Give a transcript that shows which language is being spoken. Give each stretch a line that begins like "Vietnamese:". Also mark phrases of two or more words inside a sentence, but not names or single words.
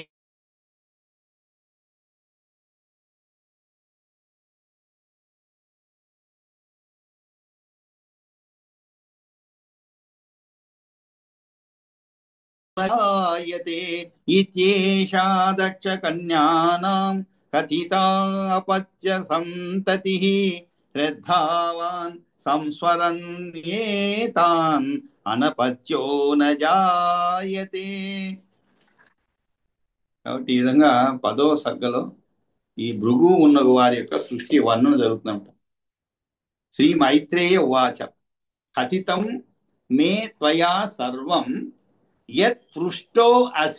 Sanskrit: इत्येषा दक्षकन्यानां कथिता अपत्य सन्ततिः श्रद्धावान् संस्मरन् एतान् अनपत्यो न जायते.
Telugu: కాబట్టి ఈ విధంగా 10వ సర్గలో ఈ భృగు ఉన్న వారి యొక్క సృష్టి వర్ణన జరుగుతుందంట.
Sanskrit: श्री मैत्रेय उवाच कथितं मे त्वया सर्वं यत् पृष्टो असि.